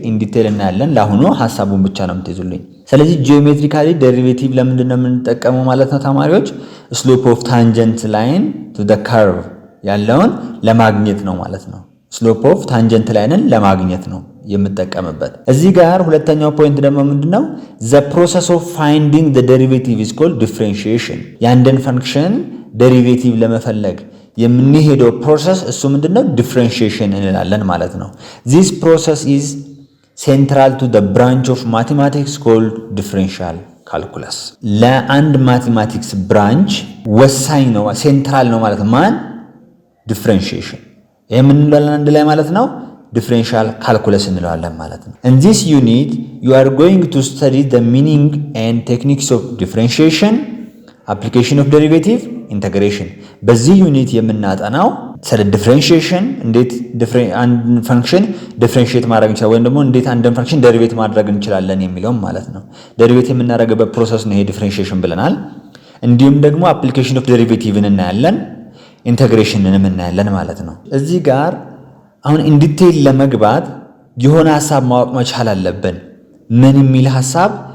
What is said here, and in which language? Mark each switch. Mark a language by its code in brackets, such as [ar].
[am] ኢን ዲቴል እናያለን። ለአሁኑ ሐሳቡን ብቻ ነው የምትይዙልኝ። ስለዚህ ጂኦሜትሪካሊ ዴሪቬቲቭ ለምንድን ነው የምንጠቀመው ማለት ነው ተማሪዎች? ስሎፕ ኦፍ ታንጀንት ላይን ቱ ዘ ከርቭ ያለውን ለማግኘት ነው ማለት ነው። ስሎፕ ኦፍ ታንጀንት ላይንን ለማግኘት ነው የምጠቀምበት። እዚህ ጋር ሁለተኛው ፖይንት ደግሞ ምንድነው? [en] the process of finding the derivative is called differentiation. [am] የአንድን ፈንክሽን ዴሪቬቲቭ ለመፈለግ የምንሄደው ፕሮሰስ እሱ ምንድነው? ዲፍረንሺዬሽን እንላለን ማለት ነው። [en] this process is central to the branch of mathematics called differential calculus. [am] ለአንድ ማቴማቲክስ ብራንች ወሳኝ ነው፣ ሴንትራል ነው ማለት ማን? ዲፍረንሺዬሽን። ይሄ ምን እንላለን አንድ ላይ ማለት ነው? ዲፍረንሻል ካልኩለስ እንለዋለን ማለት ነው። [en] in this unit you are going to study the meaning and techniques of differentiation, application of derivative, integration. [am] በዚህ ዩኒት የምናጠናው ስለ ዲፍረንሺዬሽን፣ እንዴት አንድ ፈንክሽን ዲፍረንሺዬት ማድረግ እንችላለን ወይም ደግሞ እንዴት አንድን ፈንክሽን ዴሪቬት ማድረግ እንችላለን የሚለውም ማለት ነው። ዴሪቬት የምናደርግበት ፕሮሰስ ነው ይሄ ዲፍረንሺዬሽን ብለናል። እንዲሁም ደግሞ አፕሊኬሽን ኦፍ ዴሪቬቲቭን እናያለን፣ ኢንተግሬሽንንም እናያለን ማለት ነው። እዚህ ጋር አሁን ኢንዲቴል ለመግባት የሆነ ሐሳብ ማወቅ መቻል አለብን። ምን የሚል ሐሳብ?